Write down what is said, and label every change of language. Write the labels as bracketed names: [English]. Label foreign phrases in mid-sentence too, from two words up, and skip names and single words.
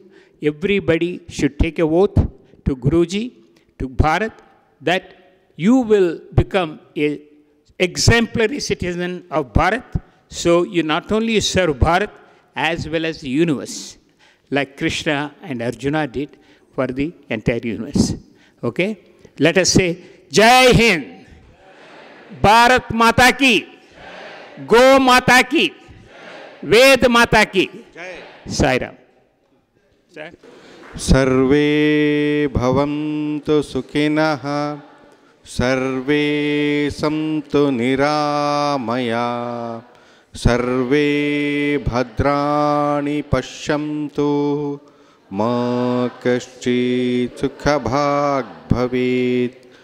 [English] Everybody should take a oath to Guruji, to Bharat, that you will become an exemplary citizen of Bharat. So you not only serve Bharat as well as the universe, like Krishna and Arjuna did. for the entire universe. Okay? Let us say, [Hindi] जय हिन्द, भारत माता की, गो माता की, वेद माता की, [English] Sai Ram. Sir? [Sanskrit] सर्वे भवन्तु सुखिनः, सर्वे सन्तु निरामयाः, सर्वे भद्राणि पश्यन्तु, मा कश्चित् सुखभाग् भवेत्.